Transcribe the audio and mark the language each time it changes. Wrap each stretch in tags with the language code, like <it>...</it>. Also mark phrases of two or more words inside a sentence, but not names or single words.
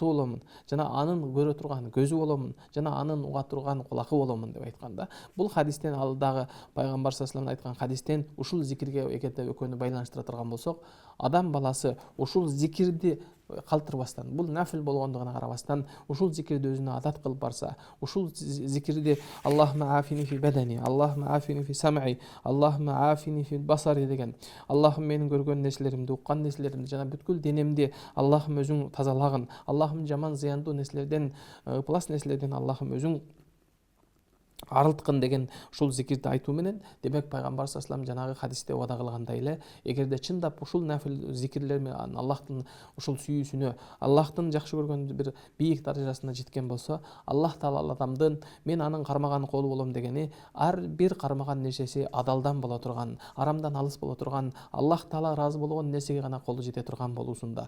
<ky>боломун, жана анын көрө турган көзү боломун, жана анын уга турган кулакы боломун деп айтканда, бул хадистен, ал дагы пайгамбар</ky> <ar>صلى الله عليه</ar> <ky>айткан хадистен ушул зикирге эгерде экөөнү байланыштыра турган болсок, адам баласы ушул зикирди калтырбастан, бул нафил болгондугуна карабастан, ушул зикирди өзүнө адат кылып барса, ушул зикирди</ky> <ar>اللهم عافني في بدني، اللهم عافني في سمعي، اللهم عافني في بصري</ar> <ky>деген, Аллахым менин көргөн нерселеримди, уккан нерселеримди жана бүткүл денемди Аллахым өзүң тазалагын, Аллахым жаман зыяндуу нерселерден, ыплас нерселерден Аллахым өзүң арылткын деген ушул зикирди айтуу менен, демек пайгамбар</ky> <ar>صلى الله عليه</ar> <ky>жанагы хадисте убада кылгандай эле, эгерде чындап ушул нафил зикирлер менен Аллахтын ушул сүйүүсүнө, Аллахтын жакшы көргөн бир бийик даражасына жеткен болсо, Аллах Таала адамдын мен анын кармаган колу болом дегени, ар бир кармаган нерсеси адалдан боло турган, арамдан алыс боло турган, Аллах Таала ыраазы болгон нерсеге гана колу жете турган болуусунда.</ky>